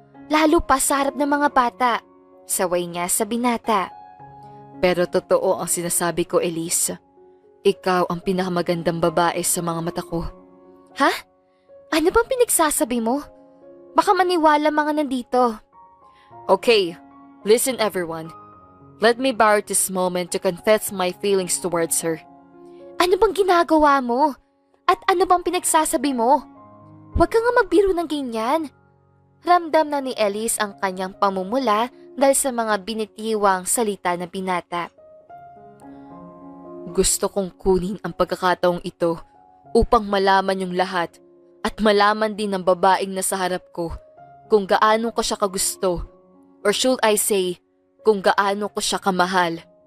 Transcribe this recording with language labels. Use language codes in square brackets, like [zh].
[tl] Lalo pa sa harap ng mga bata. Saway niya sa binata. Pero totoo ang sinasabi ko, Elise. Ikaw ang pinakamagandang babae sa mga mata ko. Ha? Ano bang pinagsasabi mo? Baka maniwala mga nandito. [en] Okay, listen everyone. Let me borrow this moment to confess my feelings towards her. [tl] Ano bang ginagawa mo? At ano bang pinagsasabi mo? Huwag ka nga magbiro ng ganyan. Ramdam na ni Elise ang kanyang pamumula dahil sa mga binitiwang salita na binata. Gusto kong kunin ang pagkakataong ito upang malaman yung lahat at malaman din ng babaeng nasa harap ko kung gaano ko siya kagusto [en] or should I say, [tl] kung gaano ko siya kamahal.